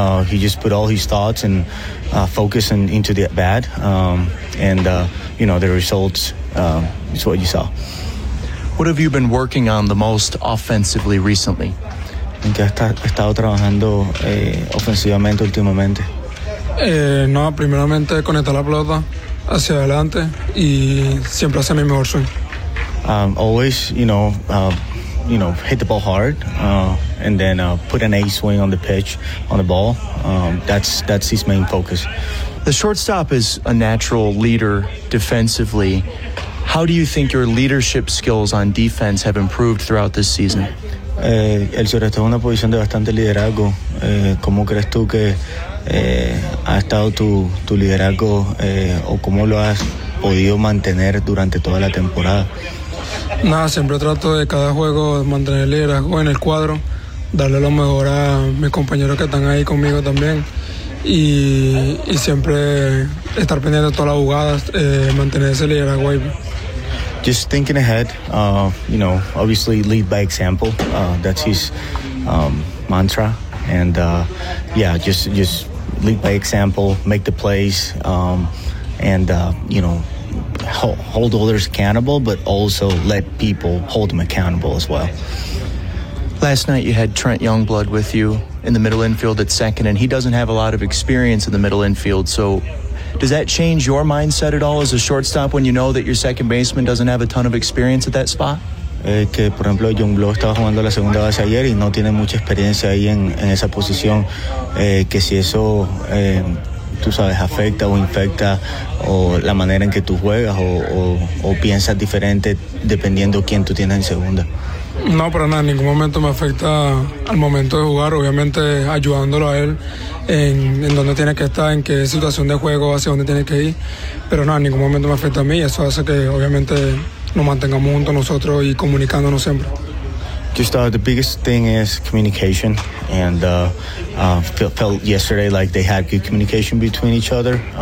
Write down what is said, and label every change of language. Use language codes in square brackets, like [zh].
[en] He just put all his thoughts and focus and into the bat. You know, the results is what you saw. What have you been working on the most offensively recently? [es] ¿Qué he estado trabajando ofensivamente últimamente? No, primeramente conectar la pelota hacia adelante y siempre hacer mi mejor swing. [en] Always, you know, hit the ball hard, and then put an ace swing on the pitch, on the ball. That's his main focus. The shortstop is a natural leader defensively. How do you think your leadership skills on defense have improved throughout this season? [es] El shortstop es una posición de bastante liderazgo. ¿Cómo crees tú que ha estado tu liderazgo o cómo lo has podido mantener durante toda la temporada? Nada, siempre trato de cada juego mantener el liderazgo en el cuadro, darle lo mejor a mis compañeros que están ahí conmigo también y siempre estar pendiente de todas las jugadas, mantener ese liderazgo ahí. [en] Just thinking ahead, you know, obviously lead by example, that's his mantra, and yeah, just lead by example, make the plays, you know, hold others accountable, but also let people hold them accountable as well. Last night you had Trent Youngblood with you in the middle infield at second, and he doesn't have a lot of experience in the middle infield, so does that change your mindset at all as a shortstop when you know that your second baseman doesn't have a ton of experience at that spot? [es] Que por ejemplo Youngblood estaba jugando la segunda base ayer y no tiene mucha experiencia ahí en esa posición, que si eso tú sabes afecta o infecta o la manera en que tú juegas o piensas diferente dependiendo quién tú tienes en segunda. No, para nada, en ningún momento me afecta al momento de jugar, obviamente ayudándolo a él en dónde tiene que estar, en qué situación de juego, hacia dónde tiene que ir, pero no, en ningún momento me afecta a mí, eso hace que obviamente nos mantengamos juntos nosotros y comunicándonos siempre. [en] Just the biggest thing is communication, and felt yesterday like they had good communication between each other.